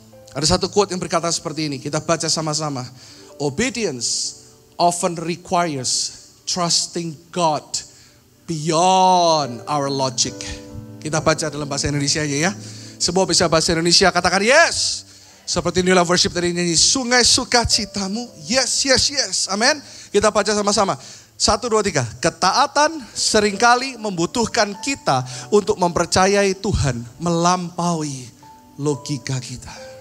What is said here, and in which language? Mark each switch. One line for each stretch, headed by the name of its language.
Indonesian: Ada satu quote yang berkata seperti ini, kita baca sama-sama.
English: Obedience often requires trusting God beyond our logic.
Indonesian: Kita baca dalam bahasa Indonesia aja ya. Semua bisa bahasa Indonesia, katakan yes. Seperti inilah worship tadi nyanyi, sungai sukacitamu, yes, yes, yes, amin. Kita baca sama-sama, 1, 2, 3. Ketaatan seringkali membutuhkan kita untuk mempercayai Tuhan melampaui logika kita.